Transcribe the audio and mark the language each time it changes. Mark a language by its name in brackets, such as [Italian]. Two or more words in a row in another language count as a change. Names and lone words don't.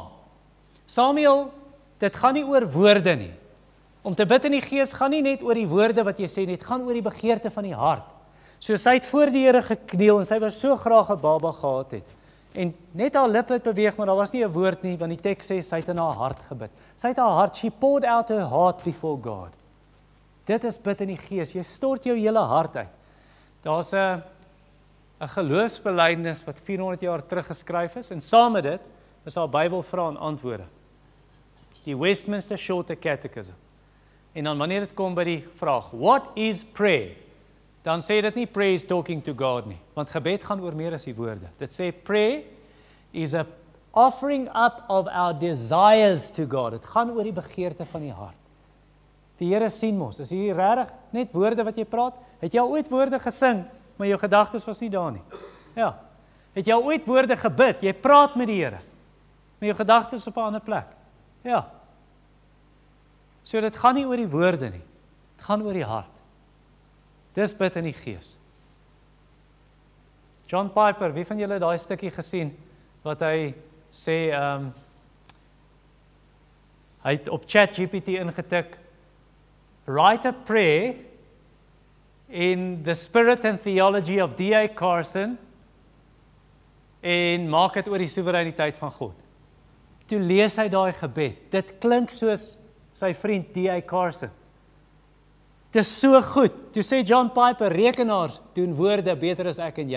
[Afrikaans] Samuel, dit gaan nie oor woorde nie. Om te bid in die Gees gaan nie net oor die woorde wat jy sê nie, dit gaan oor die begeerte van die hart. So sy het voor die Here gekniel en sy was so graag 'n baba gehad het. En net haar lippe het beweeg, maar daar was nie 'n woord nie, want die teks sê sy het in haar hart gebid. Sy het haar hart, [English] she poured out her heart before God. [Afrikaans] Dit is bid in die Gees. Jy stort jou hele hart uit. Daar's 'n geloofsbelijdenis wat 400 jaar terug geskryf is en saam met dit is haar Bybelvrae en antwoorde. Die Westminster Shorter Catechism. En dan wanneer dit kom by die vraag, [English] what is prayer? [Afrikaans] Dan sê dit nie [English] prayer is talking to God [Afrikaans] nie, want gebed gaan oor meer as die woorde. Dit sê [English] prayer is a offering up of our desires to God. [Afrikaans] Dit gaan oor die begeerte van die hart. Die Here sien mos, is hier regtig net woorde wat jy praat? Het jy al ooit woorde gesing, maar jou gedagtes was nie daar nie? Ja. Het jy al ooit woorde gebid? Jy praat met die Here, maar jou gedagtes op 'n ander plek. Ja. So dit gaan nie oor die woorde nie. Dit gaan oor die hart. Dis bid in die Gees. John Piper, wie van julle het daai stukkie gesien wat hy sê hy het op ChatGPT ingetik, [English] write a prayer in the spirit and theology of D.A. [Afrikaans] Carson en maak dit oor die soewereiniteit van God. Toe lees hy daai gebed. Dit klink soos sy vriend D.A. Carson. Dit is so goed. Toe sê John Piper, rekenaars doen woorde beter as ek en jy.